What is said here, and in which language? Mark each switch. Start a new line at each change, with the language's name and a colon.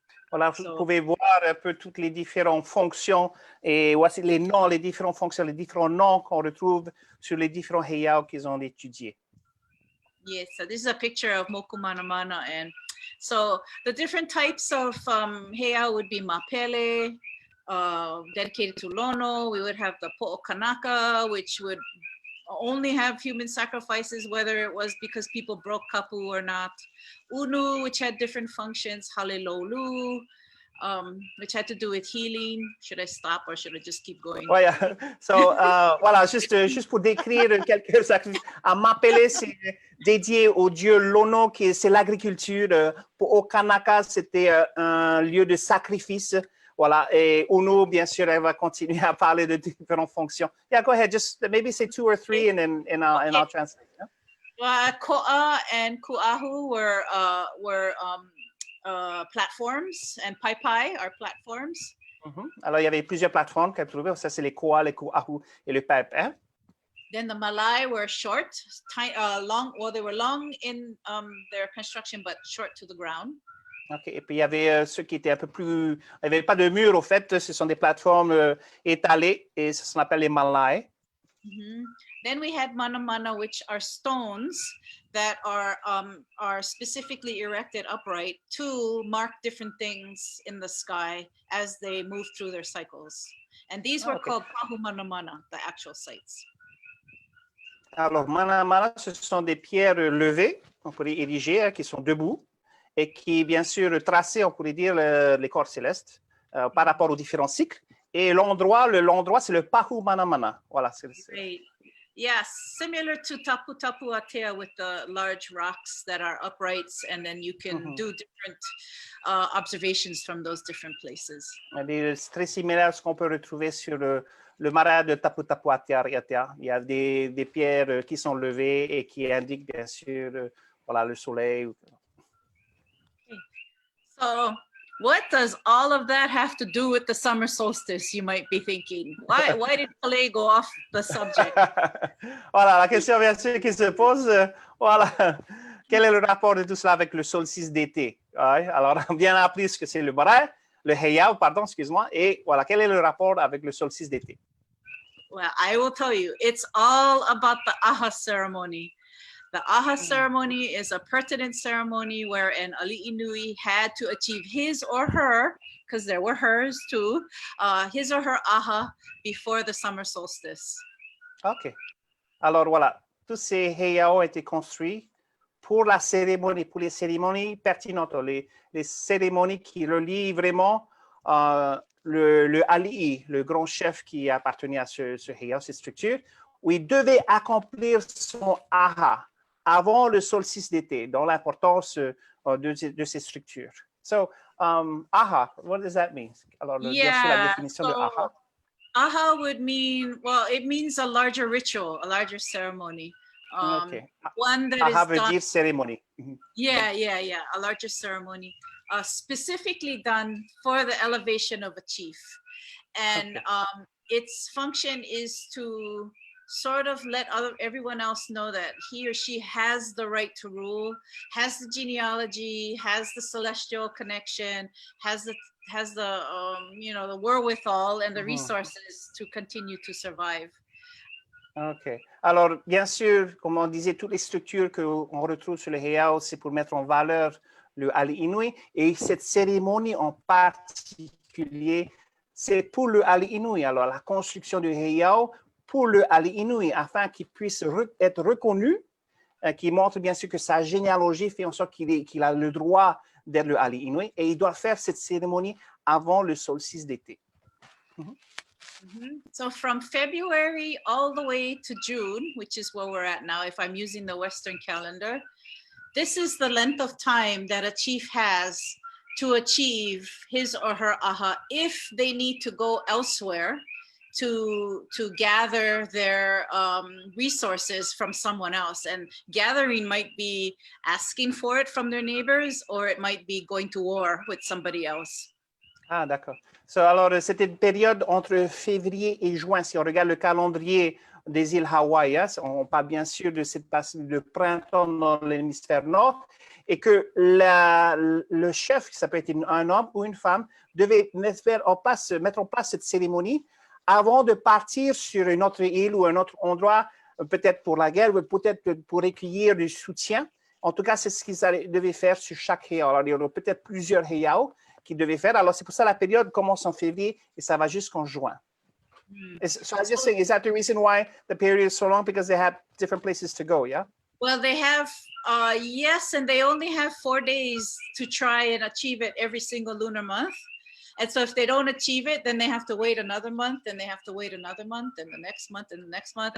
French: Voilà, vous pouvez voir un peu toutes les différentes fonctions et voici les noms, les différentes fonctions, les différents noms qu'on retrouve sur les différents heiau qu'ils ont étudiés.
English: Yes, so this is a picture of Moku Manamana, and so the different types of heiau would be mapele, dedicated to lono. We would have the po'okanaka, which would only have human sacrifices, whether it was because people broke kapu or not. Unu, which had different functions. Halelolu, which had to do with healing. Should I stop or should I just keep going? Oh, yeah.
French: So, voilà, juste pour décrire quelques sacrifices. Mapele, c'est dédié au dieu Lono, c'est l'agriculture. Pour Okanaka, c'était un lieu de sacrifice. Voilà, et Unu, bien sûr, elle va continuer à parler de différentes fonctions.
English: Yeah, go ahead, just maybe say 2 or 3 and I'll translate. Yeah? Ko'a and Ku'ahu were platforms, and Pai are platforms.
French: Alors, il y avait plusieurs plateformes qu'elle trouvait. Ça, c'est les Ko'a, les Ku'ahu et le Pai.
English: Then the Malai were short, long. Well, they were long in their construction, but short to the ground. Okay.
French: Et puis, il y avait ceux qui étaient un peu plus... Il n'y avait pas de mur, au fait. Ce sont des plateformes étalées et ça s'appelle les malai.
English: Then we had manamana, which are stones that are specifically erected upright to mark different things in the sky as they move through their cycles. And these were called pahu manamana, the actual sites.
French: Alors, manamana, ce sont des pierres levées, on pourrait ériger, qui sont debout, et qui, bien sûr, traçaient, on pourrait dire, les corps célestes par rapport aux différents cycles. Et l'endroit, c'est le pahu manamana. Voilà.
English: Great. Yes, similar to tapu-tapu-atea with the large rocks that are uprights, and then you can do different observations from those different places.
French: C'est très similaire à ce qu'on peut retrouver sur le marais de tapu-tapu-atea. Il y a des pierres qui sont levées et qui indiquent, bien sûr, voilà, le soleil.
English: So what does all of that have to do with the summer solstice, you might be thinking? Why did Kalei go off the subject?
French: Voilà, la question bien sûr qui se pose, voilà, quel est le rapport de tout cela avec le solstice d'été? Ouais, alors, on vient appris ce que c'est le brai, le heiau, pardon, excuse-moi, et voilà, quel est le rapport avec le solstice d'été?
English: Well, I will tell you, it's all about the aha ceremony. The aha ceremony is a pertinent ceremony where an ali'i nui had to achieve his or her, because there were hers too, his or her aha before the summer solstice. OK.
French: Alors voilà, tous ces heiau ont été construits pour la cérémonie, pour les cérémonies pertinentes, les cérémonies qui relient vraiment le ali'i, le grand chef qui appartenait à ce heiau, cette structure, où il devait accomplir son aha avant le solstice d'été, dans l'importance de ces structures.
English: So, aha, what does that mean?
French: Alors, bien sûr, la définition de aha.
English: Aha would mean, well, it means a larger ritual, a larger ceremony. Okay. One that aha is
French: veut
English: done,
French: dire cérémonie.
English: Yeah, a larger ceremony, specifically done for the elevation of a chief. And okay. Its function is to sort of let everyone else know that he or she has the right to rule, has the genealogy, has the celestial connection, has the you know, the wherewithal and the resources to continue to survive. OK.
French: Alors, bien sûr, comme on disait, toutes les structures qu'on retrouve sur le heiau, c'est pour mettre en valeur le ali'i nui. Et cette cérémonie en particulier, c'est pour le ali'i nui. Alors, la construction du heiau pour le ali'i nui, afin qu'il puisse être reconnu, qui montre bien sûr que sa généalogie fait en sorte qu'il a le droit d'être le ali'i nui. Et il doit faire cette cérémonie avant le solstice d'été.
English: So from February all the way to June, which is where we're at now, if I'm using the Western calendar, this is the length of time that a chief has to achieve his or her aha if they need to go elsewhere to gather their resources from someone else. And gathering might be asking for it from their neighbors, or it might be going to war with somebody else.
French: Ah, d'accord. So, alors, c'était une période entre février et juin. Si on regarde le calendrier des îles Hawaï, on parle bien sûr de cette passage de printemps dans l'hémisphère nord, et que le chef, qui s'appelle un homme ou une femme, devait mettre en place cette cérémonie avant de partir sur une autre île ou un autre endroit, peut-être pour la guerre, ou peut-être pour recueillir du soutien. En tout cas, c'est ce qu'ils devaient faire sur chaque heiau. Alors, il y aura peut-être plusieurs heiau qu'ils devaient faire. Alors, c'est pour ça que la période commence en février et ça va jusqu'en juin.
English: So I was just saying, is that the reason why the period is so long? Because they have different places to go, yeah? Well, they have, yes, and they only have 4 days to try and achieve it every single lunar month. And so if they don't achieve it, then they have to wait another month, and they have to wait another month, and the next month, and the next month.